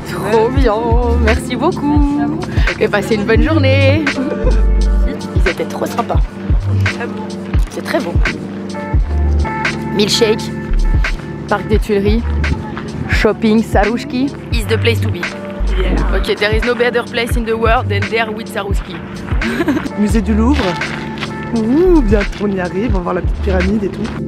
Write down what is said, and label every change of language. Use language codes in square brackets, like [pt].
[fr] Trop bien, merci beaucoup. Et passez une bonne journée. Ils étaient trop sympas. C'est très beau. [en] Milkshake, parc des Tuileries, shopping, Sarouski is the place to be. Yeah. Ok, there is no better place in the world than there with Sarouski. [fr] Musée du Louvre. Ouh, bientôt on y arrive, on va voir la petite pyramide et tout.